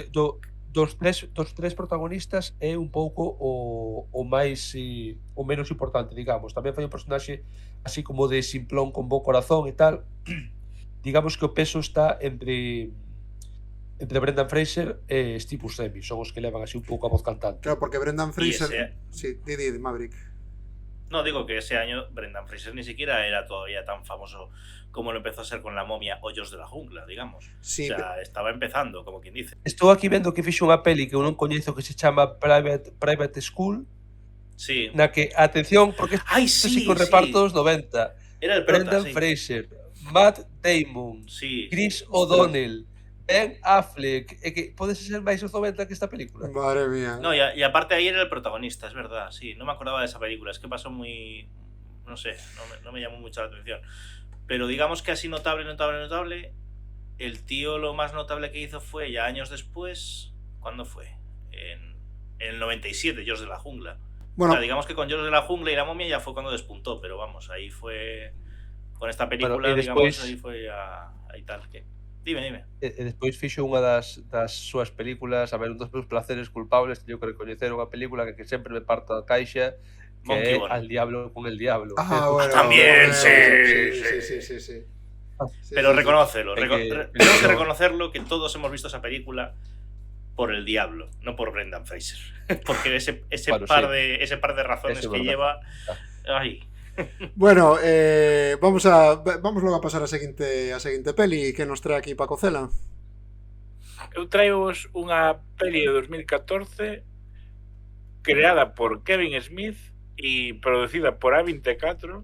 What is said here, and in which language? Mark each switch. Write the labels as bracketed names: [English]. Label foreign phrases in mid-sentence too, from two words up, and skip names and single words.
[Galician] Dos tres protagonistas é un pouco o máis o menos importante, digamos. Tamén fai un personaxe así como de simplón con bo corazón e tal. Digamos que o peso está entre Brendan Fraser e Steve Buscemi, son os que levan así un pouco a voz cantante. Claro, porque Brendan Fraser... ese- [Spanish] Sí, [Galician] di, Maverick. [Spanish] No, digo que ese año Brendan Fraser ni siquiera era todavía tan famoso como lo empezó a ser con La momia Hoyos de la jungla, digamos. Sí, O sea, estaba empezando, como quien dice. [Galician] Estou aquí vendo que fixo unha peli que eu non coñezo que se chama Private School, [Spanish] Sí. [Galician] na que, atención, porque [Spanish] ¡Ay, [Galician] isto [Spanish] sí! sí con sí. [Galician] repartos 90. [Spanish] Era el prota, Brendan sí. Fraser, Matt Damon, Sí. Chris O'Donnell, Ben Affleck, [Galician] e que pode ser máis os 90 que esta película. [Spanish] madre mía. No, y aparte ahí era el protagonista, es verdad, sí. No me acordaba de esa película, es que pasó muy... No sé, no me llamó mucho la atención. Pero digamos que así notable, el tío lo más notable que hizo fue ya años después... ¿Cuándo fue? En el 97, George de la Jungla. Bueno, O sea, digamos que con George de la Jungla y La momia ya fue cuando despuntó, pero vamos, ahí fue... Con esta película, Bueno, y digamos, después- ahí fue ahí tal que... Dime. [Galician] E despois fixo unha das súas películas, a ver, un dos meus placeres culpables, teño que recoñecer unha película que sempre me parto a caixa, que Monkey é Ball. [Spanish] Al diablo con el diablo. bueno, También, bueno, sí. sí. [Galician] Pero reconócelo, [Spanish] Hay que- tenemos que reconocerlo que todos hemos visto esa película por el diablo, no por Brendan Fraser. Porque ese Bueno, par sí. de razones [Galician] Eso é [Spanish] que verdad. lleva. Ay. Bueno, [Galician] vamos logo a pasar a seguinte peli que nos trae aquí Paco Cela. Eu traivos unha peli de 2014 creada por Kevin Smith e producida por A24.